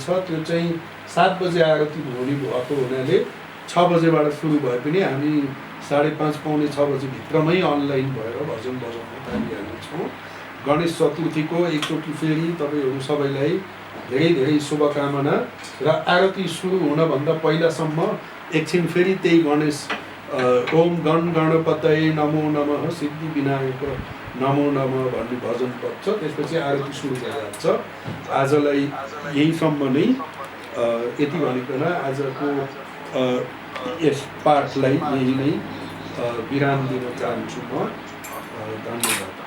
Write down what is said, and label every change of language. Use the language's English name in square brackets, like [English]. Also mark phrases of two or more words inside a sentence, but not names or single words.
[Nepali] त्यो चाहिँ 7 बजे आरती हुने भएको हुनाले 6 बजेबाट सुरु भए पनि हामी 5:30 पौने 6 बजे भित्रमै अनलाइन भएर भजन बजाउन थालिहाल्नेछौँ। गणेश चतुर्थीको एकचोटि फेरि तपाईँहरू सबैलाई धेरै धेरै शुभकामना। र आरती सुरु हुनभन्दा पहिलासम्म एकछिन फेरि त्यही गणेश [Sanskrit] ओम गण गणपतये नमो नमः [Nepali] सिद्धि विनायक नमो नमः भन्ने भजन पढ्छ। त्यसपछि आरती सुरु भइहाल्छ। आजलाई यहीसम्म नै यति भनिकन आजको यस पाठलाई यही नै विराम दिन चाहन्छु म। धन्यवाद।